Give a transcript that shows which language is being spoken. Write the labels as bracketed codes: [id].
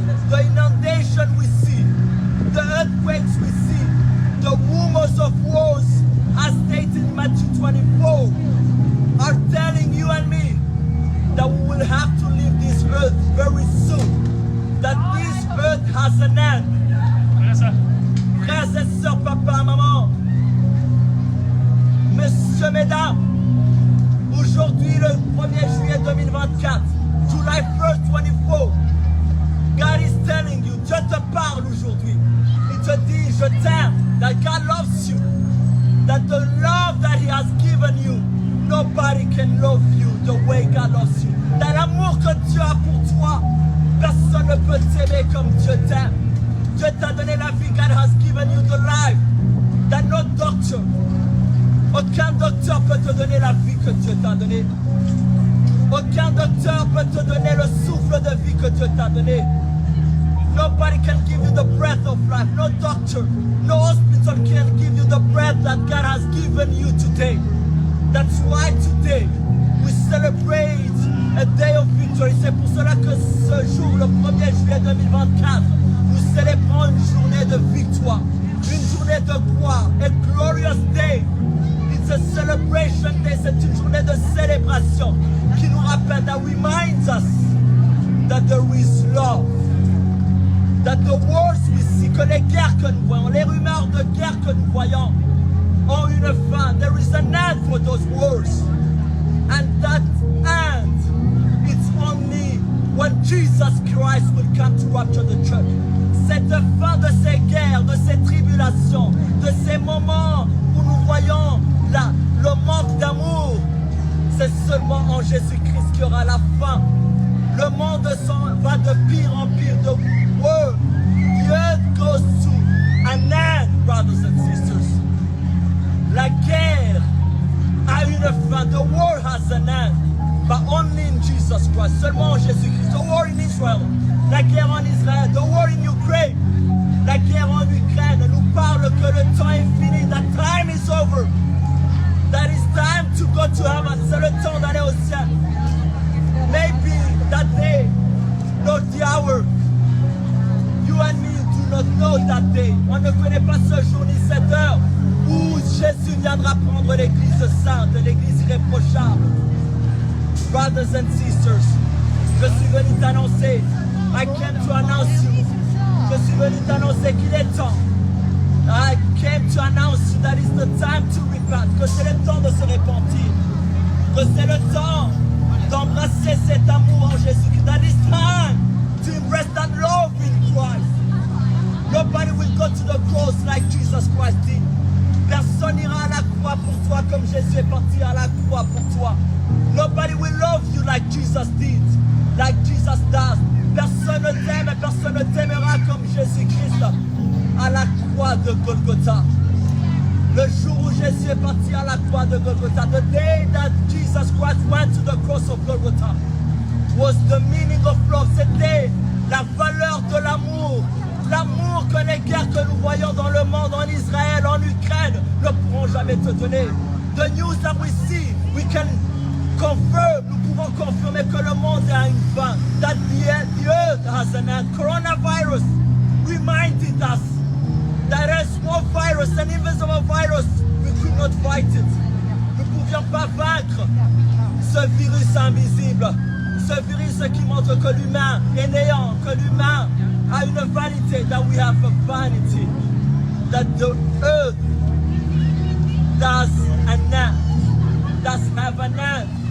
[en] The inundation we see, the earthquakes we see, the rumors of wars, as stated in Matthew 24, are telling you and me that we will have to leave this earth very soon. That this earth has an end. [fr] Frères et sœurs, papa, maman, messieurs, mesdames, aujourd'hui le 1er juillet 2024, [en] July 1st, 24, God is telling you, [fr] Dieu te parle aujourd'hui. Il te dit, je t'aime, [en] that God loves you, that the love that He has given you, nobody can love you the way God loves you. That [fr] l'amour que Dieu a pour toi, personne ne peut t'aimer comme Dieu t'aime. Dieu t'a donné la vie, [en] God has given you the life. That no doctor, [fr] aucun docteur peut te donner la vie que Dieu t'a donnée. Aucun docteur peut te donner le souffle de vie que Dieu t'a donné. [en] Nobody can give you the breath of life. No doctor, no hospital can give you the breath that God has given you today. That's why today we celebrate a day of victory. [fr] C'est pour cela que ce jour, le 1er juillet 2024, nous célébrons une journée de victoire, une journée de gloire, [en] a glorious day. It's a celebration day, [fr] c'est une journée de célébration qui nous rappelle, [en] that reminds us that there is love. That the wars we see, [fr] que les guerres que nous voyons, les rumeurs de guerre que nous voyons, ont une fin. [en] There is an end for those wars. And that end, it's only when Jesus Christ will come to rapture the church. [fr] Cette fin de ces guerres, de ces tribulations, de ces moments où nous voyons le manque d'amour, c'est seulement en Jésus-Christ qu'il y aura la fin. Le monde va de pire en pire. [en] The world, the earth goes to an end, brothers and sisters. [fr] La guerre a une fin. [en] The war has an end, but only in Jesus Christ. [fr] Seulement en Jésus-Christ. [en] The war in Israel, [fr] la guerre en Israël. [en] The war in Ukraine, [fr] la guerre en Ukraine nous parle que le temps est fini. [en] That time is over. That is time to go to heaven. [fr] C'est le temps d'aller au ciel. [en] Maybe that day, not the hour. You and me do not know that day. [fr] On ne connaît pas ce jour ni cette heure où Jésus viendra prendre l'église sainte, l'église irréprochable. [en] Brothers and sisters, [fr] je suis venu t'annoncer. [en] I came to announce you. [fr] Je suis venu t'annoncer qu'il est temps. [en] I came to announce you that it's the time to repent. [fr] Que c'est le temps de se repentir. Que c'est le temps d'embrasser cet amour en Jésus-Christ. [en] That is time to embrace that love in Christ. Nobody will go to the cross like Jesus Christ did. [fr] Personne n'ira à la croix pour toi comme Jésus est parti à la croix pour toi. [en] Nobody will love you like Jesus did, like Jesus does. [fr] Personne ne t'aime et personne ne t'aimera comme Jésus-Christ à la croix de Golgotha. Le jour où Jésus est parti à la croix de Golgotha, [en] the day that Jesus Christ went to the cross of Golgotha, was the meaning of love. [fr] C'était la valeur de l'amour. L'amour que les guerres que nous voyons dans le monde, en Israël, en Ukraine, ne pourront jamais te donner. [en] The news that we see, we can confirm, [fr] nous pouvons confirmer que le monde a une fin. [en] That the earth has an end. Coronavirus reminded us that a small virus, an invisible virus, we could not fight it. [fr] Nous ne pouvions pas vaincre ce virus invisible. Ce virus qui montre que l'humain est néant, que l'humain a une vanité, [en] that we have a vanity, that the earth does an end, does have an end.